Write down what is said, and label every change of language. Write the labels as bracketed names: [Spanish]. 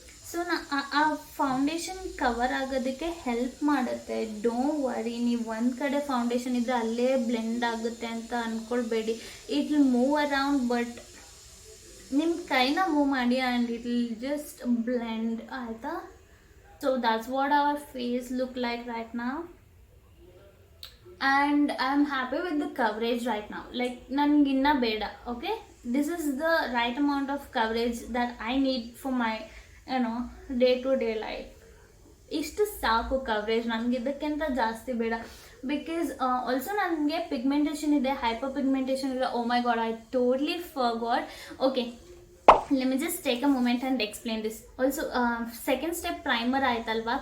[Kannada] So ಆ foundation cover ಆಗೋದಕ್ಕೆ help ಮಾಡುತ್ತೆ. [English] don't worry, [Kannada] ನೀವು ಒಂದು ಕಡೆ ಫೌಂಡೇಶನ್ ಇದ್ದರೆ ಅಲ್ಲೇ ಬ್ಲೆಂಡ್ ಆಗುತ್ತೆ ಅಂತ ಅಂದ್ಕೊಳ್ಬೇಡಿ. [English] it will move around, but [Kannada] ನಿಮ್ಮ ಕೈನ ಮೂವ್ ಮಾಡಿ [English] And it will just blend ಆಯಿತಾ. So that's what our face look like right now, and I'm happy with the coverage right now. [Kannada] Like ನನಗೆ ಇನ್ನೂ ಬೇಡ. [English] Okay, this is the right amount of coverage that I need for my day to day life. [Kannada] ಇಷ್ಟು ಸಾಕು coverage, ನನಗೆ ಇದಕ್ಕಿಂತ ಜಾಸ್ತಿ ಬೇಡ. Because also ನನಗೆ ಪಿಗ್ಮೆಂಟೇಷನ್ ಇದೆ, ಹೈಪರ್ ಪಿಗ್ಮೆಂಟೇಷನ್ ಇದೆ. [English] Oh my god, I totally forgot. Okay, let me just take a moment and explain this. Also second step primer ಆಯ್ತಲ್ವಾ.